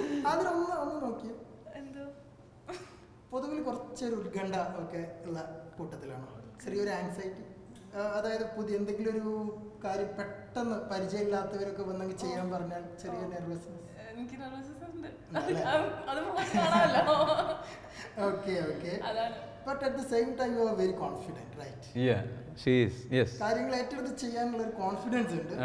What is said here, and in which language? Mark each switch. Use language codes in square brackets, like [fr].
[ml] അതിലൊന്ന് നോക്കിയോ, പൊതുവിൽ കുറച്ചൊരു ഉത്കണ്ഠ ഒക്കെ ഉള്ള കൂട്ടത്തിലാണോ? ചെറിയൊരു ആൻസൈറ്റി, അതായത് പുതിയ എന്തെങ്കിലും ഒരു കാര്യം പെട്ടെന്ന് പരിചയമില്ലാത്തവരൊക്കെ വന്നെങ്കിൽ ചെയ്യാൻ പറഞ്ഞാൽ ചെറിയ നെർവസ്നെസ്. എനിക്ക് nervousness ഉണ്ട്. അത് മോശമാണല്ലോ. [en] Okay. But at the same time you are very confident, right? Yeah, she is. Yes. [ml] കാര്യങ്ങൾ ഏറ്റെടുത്ത് ചെയ്യാനുള്ള ഒരു കോൺഫിഡൻസ് ഉണ്ട്.